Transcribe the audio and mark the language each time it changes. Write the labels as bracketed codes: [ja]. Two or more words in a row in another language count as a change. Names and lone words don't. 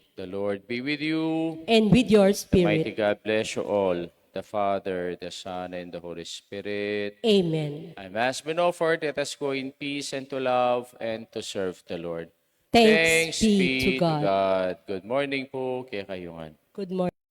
[en] The Lord be with you. And with your The mighty spirit. God bless you all, the Father, the Son, and the Holy Spirit. Amen. Our Mass been offered. Let us go in peace and to love and to serve the Lord. Thanks Thanks be to be to God. God. Good morning po, kay Kayungan. Good morning.